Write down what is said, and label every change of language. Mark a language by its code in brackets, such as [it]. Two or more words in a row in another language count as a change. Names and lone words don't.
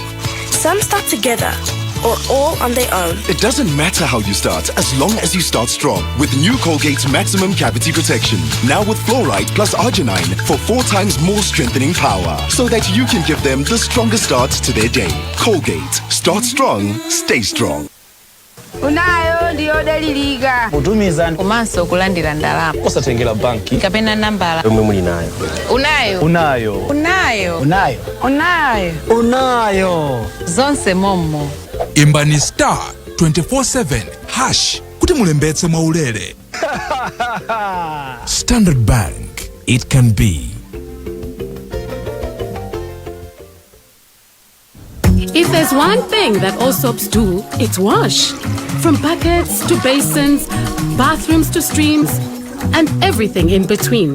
[en] Some start together, or all on their own. It doesn't matter how you start, as long as you start strong. With new Colgate Maximum Cavity Protection. Now with fluoride plus arginine for 4 times more strengthening power. So that you can give them the strongest start to their day. Colgate. Start strong, stay strong. [ny] Unayo ndiyo daliliga kutumiza umanso kulandira ndalama osatengera banki kapena nambala yomwe muli nayo unayo zonse mommo imbani star 24/7 hash kuti mulembetse mwaulere. [en] Standard Bank, it can be. If there's one thing that all soaps do, it's wash. From buckets to basins, bathrooms to streams, and everything in between.